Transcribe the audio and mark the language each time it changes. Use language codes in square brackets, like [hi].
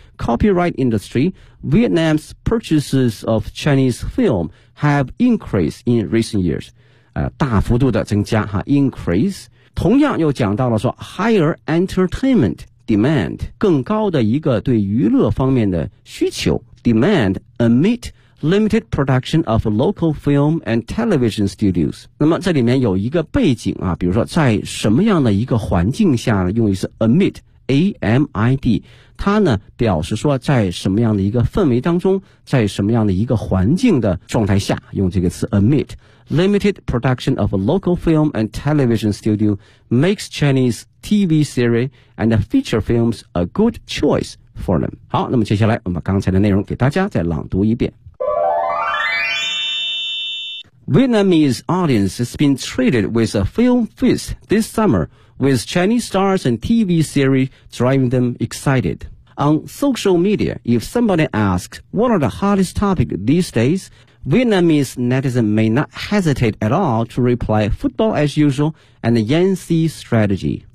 [en] Copyright industry, Vietnam's purchases of Chinese film have increased in recent years, [zh] 大幅度的增加啊 [en] increase, [zh] 同样又讲到了说 [en] higher entertainment demand, [zh] 更高的一个对娱乐方面的需求 [en] demand amidLimited production of local film and television studios. [zh] 那么这里面有一个背景啊，比如说在什么样的一个环境下呢，用于是 amid, A-M-I-D, 它呢表示说在什么样的一个氛围当中，在什么样的一个环境的状态下，用这个词 amid. [en] Limited production of local film and television studio makes Chinese TV series and feature films a good choice for them. [zh] 好，那么接下来我们刚才的内容给大家再朗读一遍。 [en] Vietnamese audience has been treated with a film feast this summer, with Chinese stars and TV series driving them excited. On social media, if somebody asks, what are the hottest topics these days? Vietnamese netizens may not hesitate at all to reply football as usual and the Yangtze strategy.